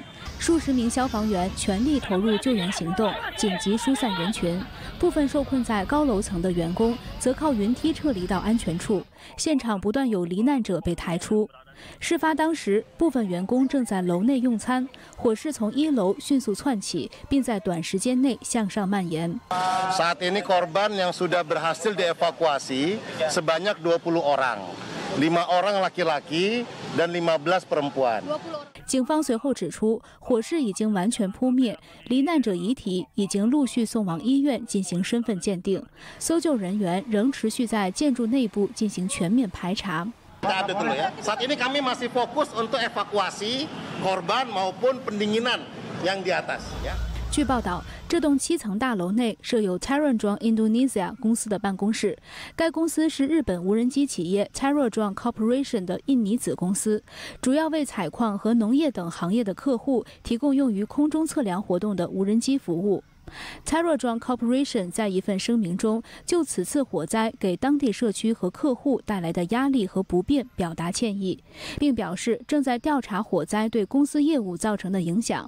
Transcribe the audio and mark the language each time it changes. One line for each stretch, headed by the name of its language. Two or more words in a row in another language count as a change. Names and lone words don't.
Chinese: 数十名消防员全力投入救援行动，紧急疏散人群。部分受困在高楼层的员工则靠云梯撤离到安全处。现场不断有罹难者被抬出。事发当时，部分员工正在楼内用餐，火势从1楼迅速窜起，并在短时间内向上蔓延。
Indonesian: Saat ini korban yang sudah berhasil dievakuasi sebanyak 20 orang, 5 orang laki-laki dan 15 perempuan。
Chinese: 警方随后指出，火势已经完全扑灭，罹难者遗体已经陆续送往医院进行身份鉴定，搜救人员仍持续在建筑内部进行全面排查。
Indonesian: Saat ini kami masih fokus untuk evakuasi korban maupun pendinginan yang di atas。
Chinese: 据报道，这栋7层大楼内设有 Terradrone Indonesia 公司的办公室。该公司是日本无人机企业 Terradrone Corporation 的印尼子公司，主要为采矿和农业等行业的客户提供用于空中测量活动的无人机服务。Terradrone Corporation 在一份声明中就此次火灾给当地社区和客户带来的压力和不便表达歉意，并表示正在调查火灾对公司业务造成的影响。